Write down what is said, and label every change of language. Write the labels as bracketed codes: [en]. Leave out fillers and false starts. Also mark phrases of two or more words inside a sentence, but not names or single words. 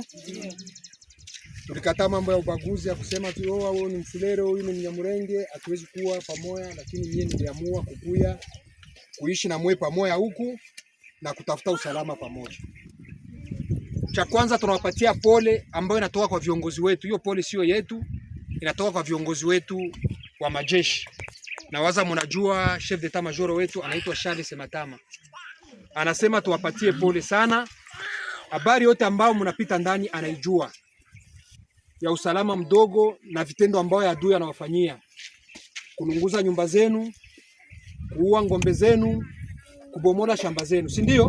[sw] Tulikataa mambo ya ubaguzi ya kusema tu huyu ni Mfulero, huyu ni Mnyamurenge, hatuwezi kuwa pamoja, lakini mimi niliamua kukuya kuishi na mwe pamoja huku na kutafuta usalama pamoja. Cha kwanza tunawapatia pole ambayo inatoka kwa viongozi wetu. Hiyo pole sio yetu, inatoka kwa viongozi wetu wa majeshi. Na waza mnajua [fr] chef d'etat major [sw] wetu anaitwa Charles Sematama. Anasema tuwapatie pole sana. Habari yote ambayo mnapita ndani anaijua. Ya usalama mdogo na vitendo ambayo adui anawafanyia. Kulunguza nyumba zenu, kuua ngombe zenu, kubomola shamba zenu, si ndio?